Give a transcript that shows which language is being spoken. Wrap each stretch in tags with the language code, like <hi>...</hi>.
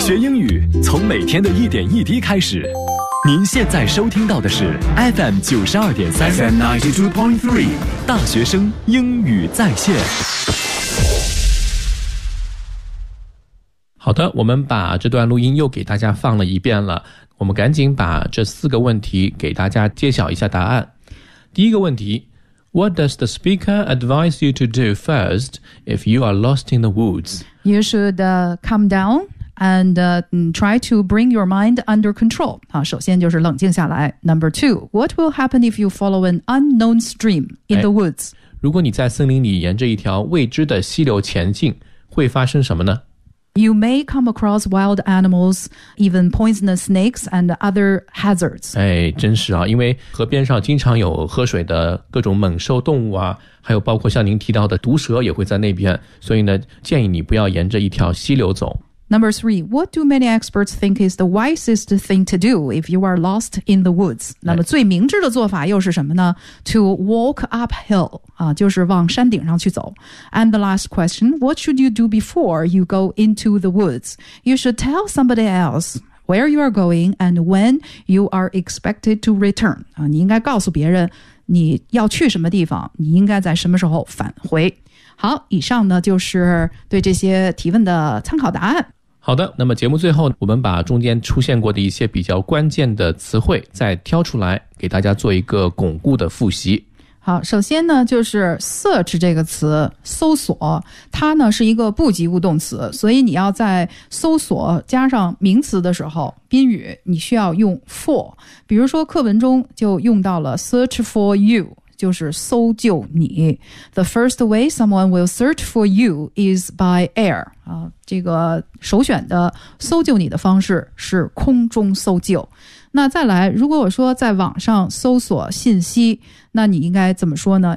<zh>学英语从每天的一点一滴开始。您现在收听到的是 FM 92.3 FM 92.3 大学生英语在线。好的，我们把这段录音又给大家放了一遍了，我们赶紧把这四个问题给大家揭晓一下答案。第一个问题，</zh> <en>What does the speaker advise you to do first if you are lost in the woods? You should calm downand try to bring your mind under control.</en> <zh>首先就是冷静下来。</zh> <en>Number two, what will happen if you follow an unknown stream in the woods?</en> <zh>如果你在森林里沿着一条未知的溪流前进，会发生什么呢？</zh> <en>You may come across wild animals, even poisonous snakes and other hazards.</en> <zh>真是啊，因为河边上经常有喝水的各种猛兽动物啊，还有包括像您提到的毒蛇也会在那边，所以呢，建议你不要沿着一条溪流走。</zh> <en>Number three, what do many experts think is the wisest thing to do if you are lost in the woods?</en> <zh>那么最明智的做法又是什么呢？</zh> <en>To walk uphill,</en> <zh>就是往山顶上去走。</zh> <en>And the last question, what should you do before you go into the woods? You should tell somebody else where you are going and when you are expected to return.</en> <zh>你应该告诉别人你要去什么地方，你应该在什么时候返回。好，以上呢就是对这些提问的参考答案。好的，那么节目最后我们把中间出现过的一些比较关键的词汇再挑出来给大家做一个巩固的复习。好，首先呢就是 search 这个词，搜索，它呢是一个不及物动词，所以你要在搜索加上名词的时候，宾语你需要用 for， 比如说课文中就用到了</zh> <en>search for you，</en> <zh>就是搜救你。</zh> <en>The first way someone will search for you is by air.</en> <zh>这个首选的搜救你的方式是空中搜救。那再来，如果我说在网上搜索信息，那你应该怎么说呢？</zh>